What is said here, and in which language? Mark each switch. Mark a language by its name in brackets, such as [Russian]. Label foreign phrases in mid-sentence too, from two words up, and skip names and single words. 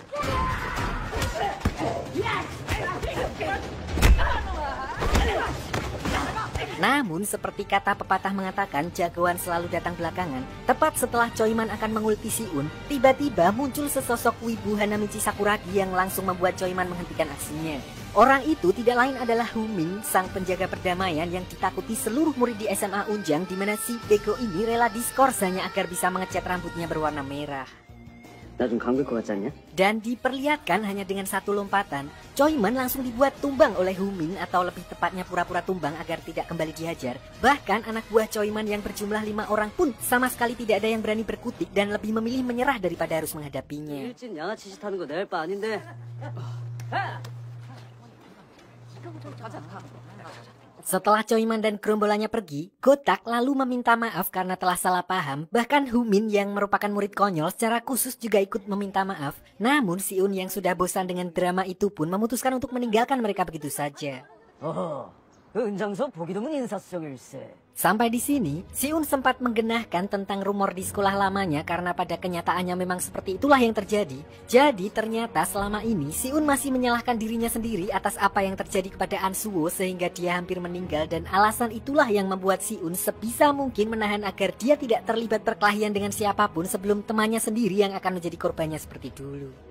[Indonesian] Namun seperti kata pepatah mengatakan jagoan selalu datang belakangan, tepat setelah Choi Man akan mengulti Si-un, tiba-tiba muncul sesosok wibu Hanamichi Sakuragi yang langsung membuat Choi Man menghentikan aksinya. Orang itu tidak lain adalah Humin, sang penjaga perdamaian yang ditakuti seluruh murid di SMA Unjang, di mana si bego ini rela diskors hanya agar bisa mengecat rambutnya berwarna merah. [Korean] 나 좀 감길 것 같지 않냐? [Indonesian] Dan diperlihatkan hanya dengan satu lompatan, Choi-man langsung dibuat tumbang oleh Humin, atau lebih tepatnya pura-pura tumbang agar tidak kembali dihajar. Bahkan anak buah Choi-man yang berjumlah 5 orang pun sama sekali tidak ada yang berani berkutik dan lebih memilih menyerah daripada harus menghadapinya. [Korean] 일진 양아치 짓 하는 거 내 할 바 아닌데. [Indonesian] Setelah Choi-man dan gerombolannya pergi, Gotak lalu meminta maaf karena telah salah paham. Bahkan Humin yang merupakan murid konyol secara khusus juga ikut meminta maaf. Namun Si-un yang sudah bosan dengan drama itu pun memutuskan untuk meninggalkan mereka begitu saja. [Korean] 은장서 보기 드문 인사성일세. [Indonesian] Sampai di sini, Si-un sempat menggenahkan tentang rumor di sekolah lamanya karena pada kenyataannya memang seperti itulah yang terjadi. Jadi ternyata selama ini Si-un masih menyalahkan dirinya sendiri atas apa yang terjadi kepada An-suo sehingga dia hampir meninggal, dan alasan itulah yang membuat Si-un sebisa mungkin menahan agar dia tidak terlibat perkelahian dengan siapapun sebelum temannya sendiri yang akan menjadi korbannya seperti dulu.